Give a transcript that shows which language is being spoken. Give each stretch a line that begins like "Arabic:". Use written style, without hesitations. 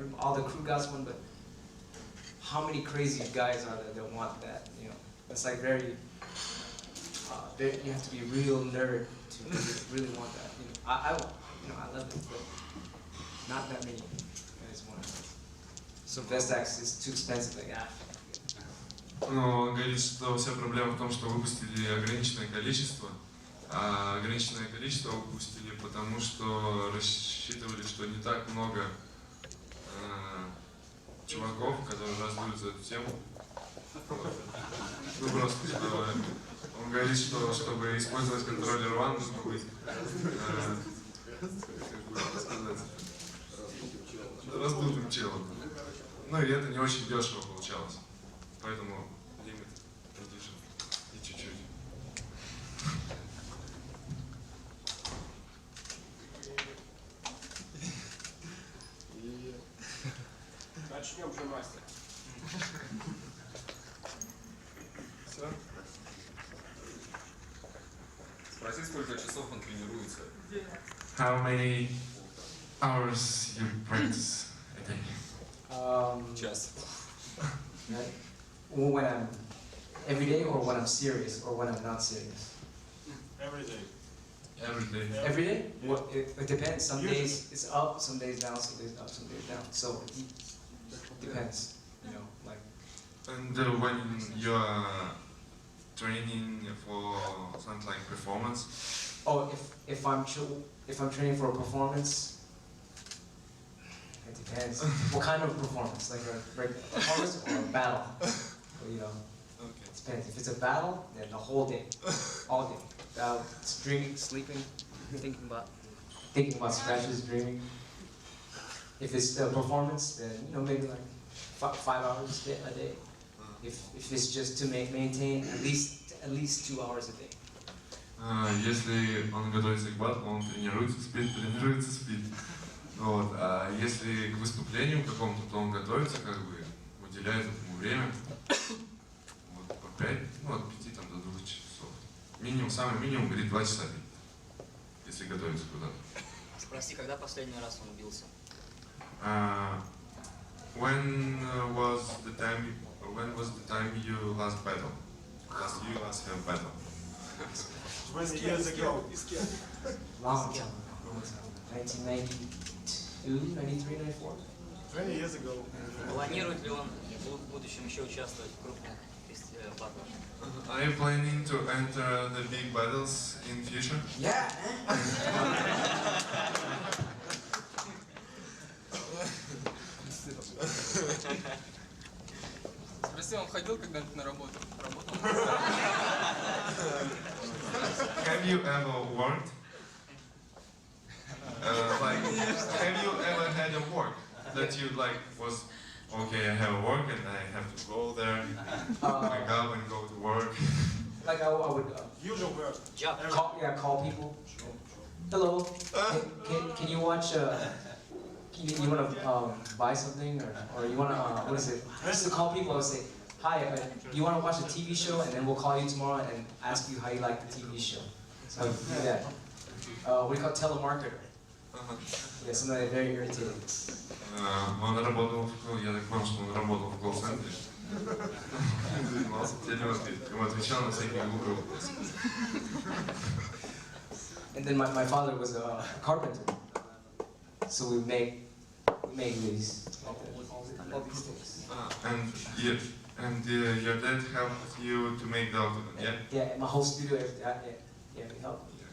English: All the crew got one, but how many crazy guys are there that want that? You know, it's like very. You have to be a real nerd to really want that. You know, I want. You know, I love it, but not that many guys want it. So Vestax is too expensive. Like
Russian: Но он говорит, что вся проблема в том, что выпустили ограниченное количество, а ограниченное количество выпустили потому, что рассчитывали, что не так много чуваков, которые раздуют за эту тему. Вот. Ну просто, что он говорит, что чтобы использовать контроллер One, нужно быть, как сказать, раздутым челом. Ну и это не очень дешево получалось. Поэтому лимит condition и чуть-чуть. Начнем же, мастер. Все? Спроси, сколько часов он тренируется.
English: How many hours you practice a day?
Russian: Час.
English: When I'm every day, or when I'm serious, or when I'm not serious. Every day. Every day. Every day? Well, it depends. Some days it's up, some days down, some days up, some days down. So it depends, you know, like. And when you're training for something like performance, Oh, if I'm training for a performance, it depends. What kind of performance? Like a regular performance or a battle? Well, you know, it depends. If it's a battle, then the whole day, all day. Battle, it's dreaming, sleeping, thinking about scratches, dreaming. If it's a performance, then you know maybe like 5 hours a day. If it's just to maintain at least 2 hours a day.
Russian: если он готовится к батлу, он тренируется, спит. Вот. А если к выступлению какому-то, то он готовится, как бы уделяет этому время. Вот, по 5, ну, от 5 там, до 2 часов. Минимум, самый минимум, говорит, 2 часа, если готовится куда-то. Спроси, когда последний раз он бился?
English: When was the time you last battle? Last have battle? 20 years ago. Long time ago. 1992, 93, 94. 20 years ago.
Russian: Планирует ли он в будущем еще участвовать в крупных батлах?
English: Are you planning to enter the big battles in future? Yeah.
Russian: Спроси, он ходил когда-нибудь на работу?
English: Have you ever worked? Have you ever had a work that you like was okay? I have a work and I have to go there, wake up and go to work. Like I would Usual work. call people. Hello. Can you watch? You want to buy something, or you want to what is it? I used to call people. I would say, hi. You want to watch a TV show, and then we'll call you tomorrow and ask you how you like the TV show. So I would do that. We call telemarketer. Yeah, something like very irritating.
Russian: Он работал, я так понял, что он работал в колл-центре. Занимался телемотрителем. Ему отвечал на всякие глупые вопросы.
English: And then my father was a carpenter, so we make these all these things. And your dad helped you to make the outfit, yeah? Yeah, my whole studio, yeah, we help.